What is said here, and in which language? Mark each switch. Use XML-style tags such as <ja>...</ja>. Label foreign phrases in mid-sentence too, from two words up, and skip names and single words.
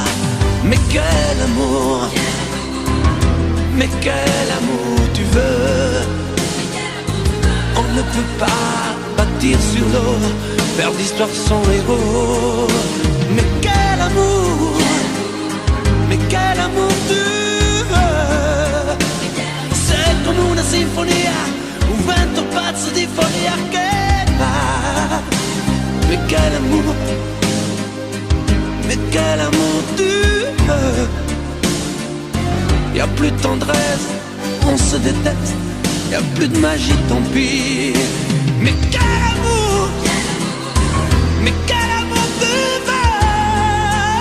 <fr>Mais quel amour, mais quel amour tu veux. On ne peut pas bâtir sur l'eau, faire d'histoire sans héros. Mais quel amour, mais quel amour tu veux.</fr> <it>C'est come una sinfonia, un vento pazzo di follia che va.</it> <fr>Mais quel amour, mais quel amour tu veux. Y a plus de tendresse, on se déteste. Y a plus de magie, tant pis. Mais quel amour, mais quel amour tu veux.</fr>